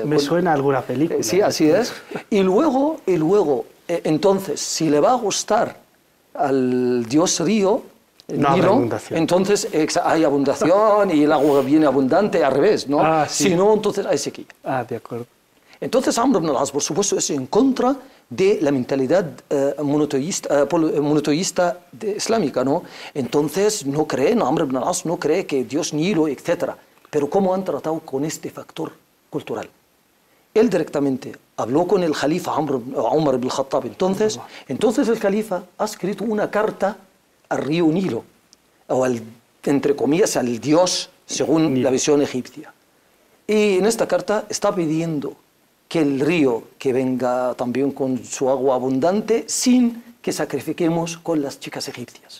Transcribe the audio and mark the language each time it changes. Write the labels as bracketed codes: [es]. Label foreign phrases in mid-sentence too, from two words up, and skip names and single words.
[es] Me suena a alguna película. Sí, así es. Y luego, entonces, si le va a gustar al dios río, no Nilo, entonces hay abundación y el agua viene abundante, al revés, ¿no? Sí. Si no, entonces hay sequía. De acuerdo. Entonces Amr ibn al-As, por supuesto, es en contra de la mentalidad monoteísta islámica, ¿no? Entonces Amr ibn al-As no cree que Dios Nilo, etc. Pero ¿cómo han tratado con este factor cultural? Él directamente habló con el califa Umar ibn al-Khattab. Entonces el califa ha escrito una carta al río Nilo, o entre comillas al dios, según Nilo, la visión egipcia. Y en esta carta está pidiendo que el río que venga también con su agua abundante sin que sacrifiquemos con las chicas egipcias.